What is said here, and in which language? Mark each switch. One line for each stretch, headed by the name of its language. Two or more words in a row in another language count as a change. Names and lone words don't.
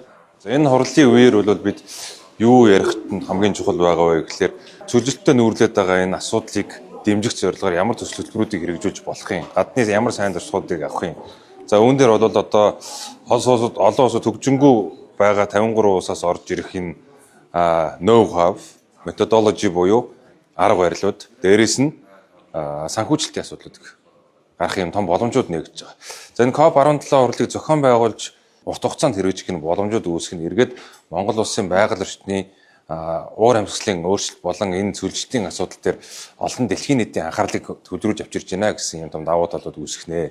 Mongolian: За энэ хурлын үеэр бол бид юу ярихт нь хамгийн чухал байгаа вэ гэхээр сүлжэлтэй нүүрлээд байгаа энэ асуудлыг дэмжих зорилгоор ямар төсөл хөтөлбөрүүдийг хэрэгжүүлж болох юм. Гадны ямар сайн туршлагуудыг авах юм. За үүн дээр бол одоо олон улсууд хөгжингүү байгаа 53 улсаас орж ирэх энэ
English: know-how, methodology
Mongolian: буюу арга барилууд, дээрээс нь санхүүжилтийн асуудлууд гарах юм том боломжууд нэгж байгаа. За энэ COP17 хурлыг зохион байгуулж урт хугацаанд хэрэгжих нь боломжууд үүсэх нь эргээд Монгол улсын байгаль орчны уур амьсгалын өөрчлөлт болон энэ сүлжлтийн асуудал дээр олон дэлхийн нийтийн анхаарлыг төвлөрүүлж авчирч байна гэсэн юм том давуу талууд үүсэх нэ.